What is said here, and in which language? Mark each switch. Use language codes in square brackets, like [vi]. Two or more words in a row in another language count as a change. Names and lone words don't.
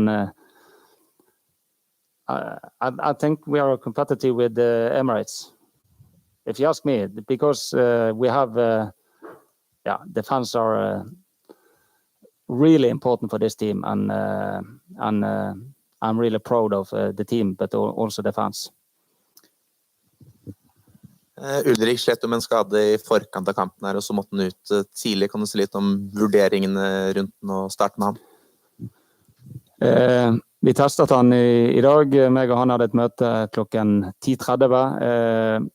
[en] And I think we are competitive with Emirates, if you ask me, because we have, the fans are really important for this team, and I'm really proud of the team, but also the fans. [no] Ulrik slet med en skade i forkant av kampen her, og så måtte han ut tidlig. Kan du si litt om vurderingene rundt den og starte med han? Vi testet han i dag. Meg og han hadde et møte klokken 10:30.